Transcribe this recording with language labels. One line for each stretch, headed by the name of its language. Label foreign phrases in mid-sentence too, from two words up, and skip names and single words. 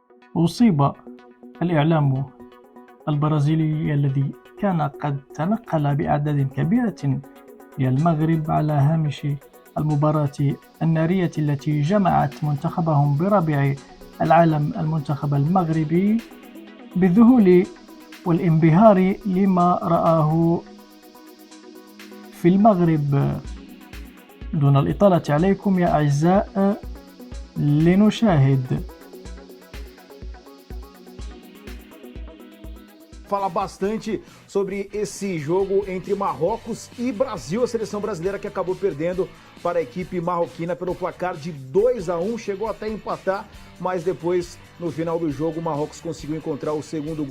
Arabic: أصيب الإعلام البرازيلي الذي كان قد تنقل بأعداد كبيرة إلى المغرب على هامش المباراة النارية التي جمعت منتخبهم برابع العالم المنتخب المغربي بالذهول والانبهار لما رآه في المغرب. دون الإطالة عليكم يا أعزاء لنشاهد.
Portuguese: Fala bastante sobre esse jogo entre Marrocos e Brasil, a seleção brasileira que acabou perdendo para a equipe marroquina pelo placar de 2-1, chegou até a empatar, mas depois no final do jogo o Marrocos conseguiu encontrar o segundo gol.